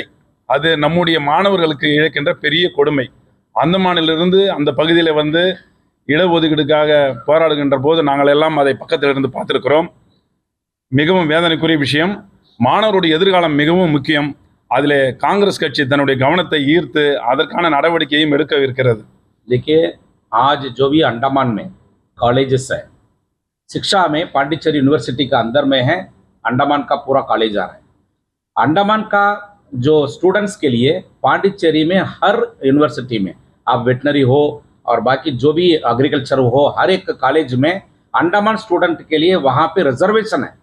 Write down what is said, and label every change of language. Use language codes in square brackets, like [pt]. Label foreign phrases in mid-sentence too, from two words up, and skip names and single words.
[ta] அது நம்முடைய மாணவர்களுக்கு இழக்கின்ற பெரிய கொடுமை. அந்தமானிலிருந்து அந்த பகுதியில் இடஒதுக்கீடுக்காக போராடுகின்ற போது நாங்கள் எல்லாம் அதை பக்கத்தில் இருந்து பார்த்திருக்கிறோம். மிகவும் வேதனைக்குரிய விஷயம். மாணவருடைய எதிர்காலம் மிகவும் முக்கியம். அதிலே காங்கிரஸ் கட்சி தன்னுடைய கவனத்தை ஈர்த்து அதற்கான நடவடிக்கையும் எடுக்க இருக்கிறது. [hi] देखिए, आज जो भी अंडमान में कॉलेजेस है, शिक्षा में पांडिचेरी यूनिवर्सिटी का अंदर में है, अंडमान का पूरा कॉलेज आ रहा है. अंडमान का जो स्टूडेंट्स के लिए पांडिचेरी में हर यूनिवर्सिटी में, आप वेटनरी हो और बाकी जो भी एग्रीकल्चर हो, हर एक कॉलेज में अंडमान स्टूडेंट के लिए वहाँ पे रिजर्वेशन है.